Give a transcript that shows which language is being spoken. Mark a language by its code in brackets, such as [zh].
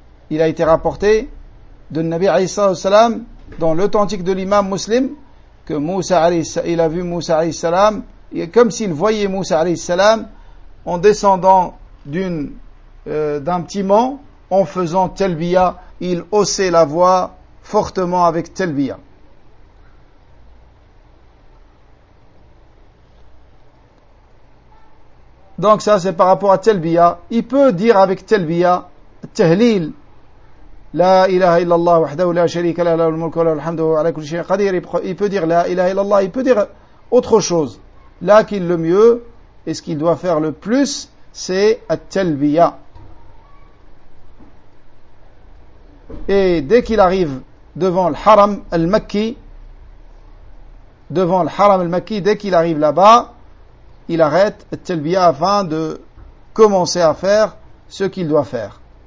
[fr] Il a été rapporté de Nabi alayhi salam dans l'authentique de l'imam muslim que Moussa il a vu Moussa alayhi salam comme s'il voyait Moussa alayhi salam en descendant d'un petit mont en faisant telbiya. Il haussait la voix fortement avec telbiya. Donc ça c'est par rapport à telbiya. Il peut dire avec telbiya tahlil [ar] لا إله إلا الله وحده لا شريك له له الملك وله الحمد وهو على كل شيء قدير. [fr] Il peut dire [ar] لا إله إلا الله, [fr] il peut dire autre chose. Là qu'il le mieux et ce qu'il doit faire le plus, c'est التلبية. Et dès qu'il arrive devant le Haram al-Makki, devant le Haram al-Makki, dès qu'il arrive là-bas, il arrête التلبية afin de commencer à faire ce qu'il doit faire.